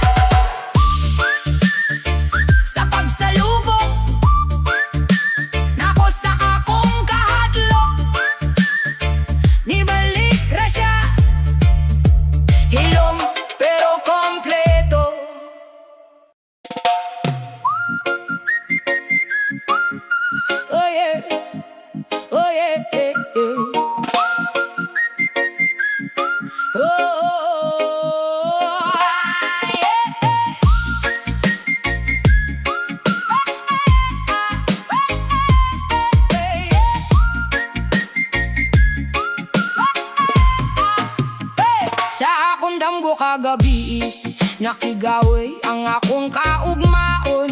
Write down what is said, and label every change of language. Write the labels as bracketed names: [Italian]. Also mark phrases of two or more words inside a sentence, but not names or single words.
[Cebuano] Sa pagsalubok nako sa akong kahadlok, nibalik ra siya, hilom pero kompleto. [English] Oh yeah, oh yeah, yeah, yeah. Oh yeah, [Cebuano] sa akong damgo kagabi, nakigaway ang akong kaugmaon.